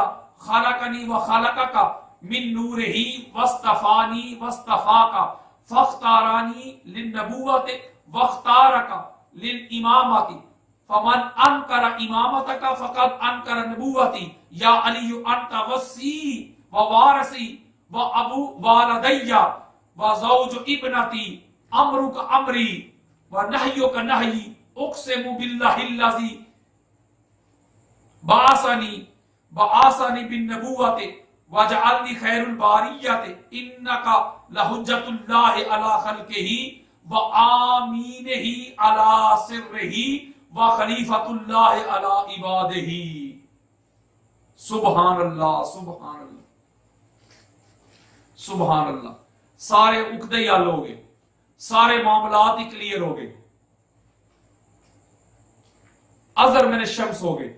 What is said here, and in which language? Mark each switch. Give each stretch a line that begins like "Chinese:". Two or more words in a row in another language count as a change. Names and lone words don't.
Arabic: خلقنی وخلقک من نورہی واصطفانی واصطفاک فاختارانی للنبوت واختارک للامامت فمن انکر امامتک فقد انکر نبوتی یا علی انت وصی ووارثی وابو والدی وزوج ابنتی امرک امری ونہیک نہی اقسم باللہ الذی بعثنی بالنبوت وجعلنی خیر الباریت انک لحجت اللہ علی خلقہ وآمینہ علی سرہ وخلیفۃ اللہ علی عبادہ۔ سبحان اللہ سبحان اللہ سبحان اللہ۔
Urdu: سارے عقدے حل ہو گئے، سارے معاملات ہی کلیئر ہو گئے،
Arabic: ازر من الشمس
Urdu: ہو گئے۔